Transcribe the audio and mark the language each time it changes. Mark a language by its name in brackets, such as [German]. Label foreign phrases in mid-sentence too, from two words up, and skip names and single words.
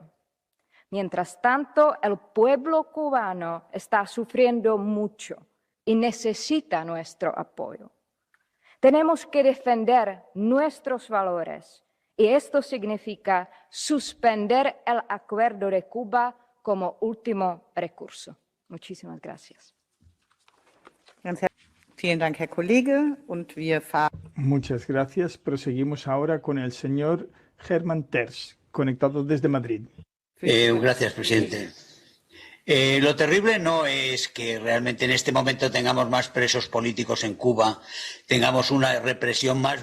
[Spanish] Mientras tanto, el pueblo cubano está sufriendo mucho y necesita nuestro apoyo. Tenemos que defender nuestros valores y esto significa suspender el acuerdo de Cuba como último recurso. Muchísimas gracias. [German] Vielen Dank, Herr Kollege. Und wir fahren. [Spanish] Muchas gracias. Proseguimos ahora con el señor Germán Terç, conectado desde Madrid. Gracias, presidente. Lo terrible no es que realmente en este momento tengamos más presos políticos en Cuba, tengamos una represión más